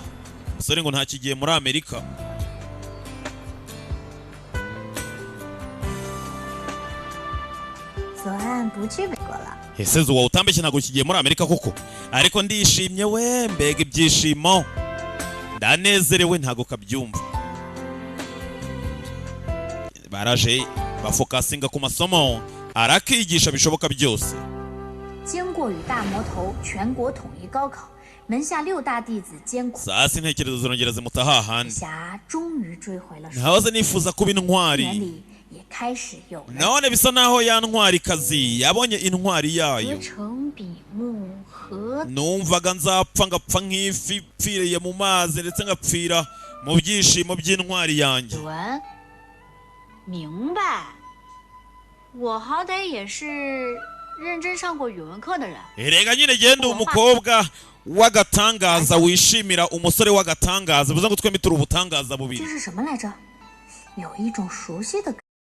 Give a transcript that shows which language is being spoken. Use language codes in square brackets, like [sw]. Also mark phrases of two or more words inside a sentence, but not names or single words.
[rw] umusore ngo ntakigiye muri Amerika. ese zuba utambeshye ntabwo kigiye muri Amerika koko? ariko ndishimye we, mbega ibyishimo, ndanezerewe ntabwo kabyumva. baraje bafokasinga ku masomo arakigisha bishoboka byose. [zh] 经过与大魔头全国统一高考，门下6大弟子艰苦， [rw] sasa intekerezo zirongera zimuta hahandi. [zh] 侠终于追回了 [rw] nahoze nifuza kuba [zh] 园 [rw] intwari. [zh] 里也开始有了 [rw] none bisa naho ya ntwarikazi yabonye intwari [zh] 合 [rw] yayo. [zh] 成比目和 [rw] numvaga nzapfa ngapfa nk'ifi ipfiriye mu mazi ndetse ngapfira mu byishimo by'intwari yanjye. [zh] 文，明白。我好歹也是认真上过语文课的人。 [rw] erega nyine genda umukobwa w'agatangaza wishimira umusore w'agatangaza bivuze ngo twembi turi ubutangaza bubiri. [zh] 这是什么来着？有一种熟悉的。